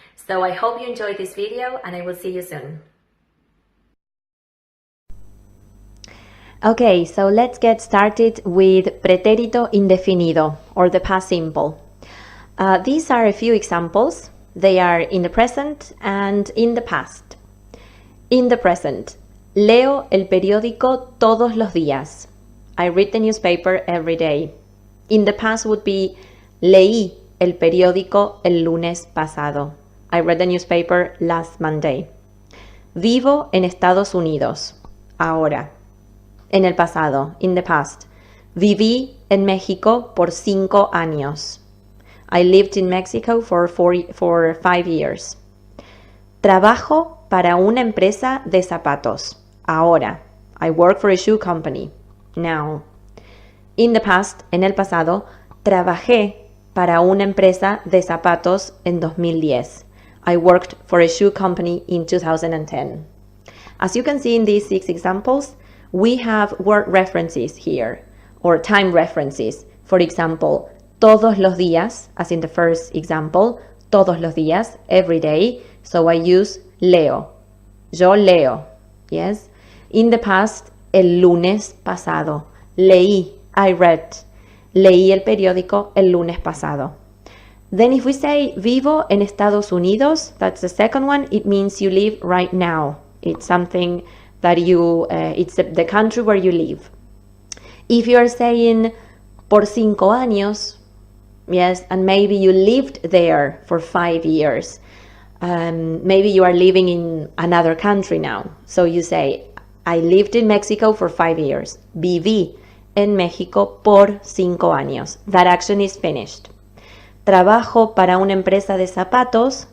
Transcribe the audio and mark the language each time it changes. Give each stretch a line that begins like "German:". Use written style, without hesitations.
English: So I hope you enjoyed this video and I will see you soon. Okay, so let's get started with Pretérito Indefinido, or the past simple. These are a few examples. They are in the present and in the past. In the present,
Spanish: leo el periódico todos los días.
English: I read the newspaper every day. In the past would be
Spanish: leí el periódico el lunes pasado.
English: I read the newspaper last Monday.
Spanish: Vivo en Estados Unidos. Ahora. En el pasado,
English: in the past.
Spanish: Viví en México por 5 años.
English: I lived in Mexico for 5 years.
Spanish: Trabajo para una empresa de zapatos. Ahora.
English: I work for a shoe company. Now. In the past,
Spanish: en el pasado, trabajé para una empresa de zapatos en 2010.
English: I worked for a shoe company in 2010. As you can see in these 6 examples, we have word references here, or time references. For example,
Spanish: todos los días,
English: as in the first example, todos los días, every day. So I use leo.
Spanish: Yo leo.
English: Yes. In the past,
Spanish: el lunes pasado. Leí.
English: I read.
Spanish: Leí el periódico el lunes pasado.
English: Then if we say
Spanish: vivo en Estados Unidos,
English: that's the second one. It means you live right now. It's something that it's the country where you live. If you are saying
Spanish: por 5 años,
English: yes, and maybe you lived there for 5 years. Maybe you are living in another country now. So you say, I lived in Mexico for 5 years.
Spanish: Viví en México por 5 años.
English: That action is finished.
Spanish: Trabajo para una empresa de zapatos.